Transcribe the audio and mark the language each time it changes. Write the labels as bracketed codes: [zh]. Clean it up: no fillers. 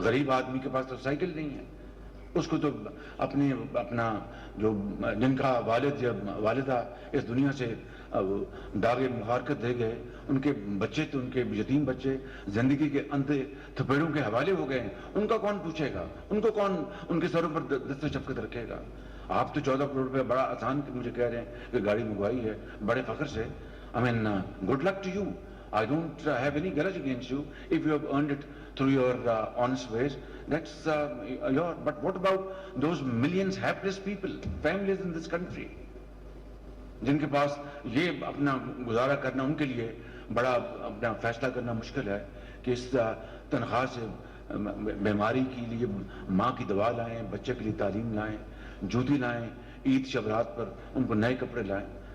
[ur] غریب آدمی کے پاس تو سائیکل نہیں ہے، اس کو تو اپنا جو جن کا والد یا والدہ اس دنیا سے داغ مفارقت دے گئے، ان کے بچے تو ان کے یتیم بچے زندگی کے اندھے تھپیڑوں کے حوالے ہو گئے ہیں، ان کا کون پوچھے گا؟ ان کو کون ان کے سروں پر دست شفقت رکھے گا؟ آپ تو 14 کروڑ روپے بڑا آسان مجھے کہہ رہے ہیں کہ گاڑی منگوائی ہے بڑے فخر سے. [en] I mean, good luck to you. I don't have any grudge against you if you have earned it through your honest ways. That's your. But what about those millions hapless people, families in this country, [ur] جن کے پاس یہ اپنا گزارا کرنا ان کے لیے بڑا اپنا فیصلہ کرنا مشکل ہے کہ اس تنخواہ سے بیماری کے لیے ماں کی دوا لائیں، بچے کے لیے تعلیم لائیں، جوتی لائیں، عید شبرات پر ان کو نئے کپڑے لائیں.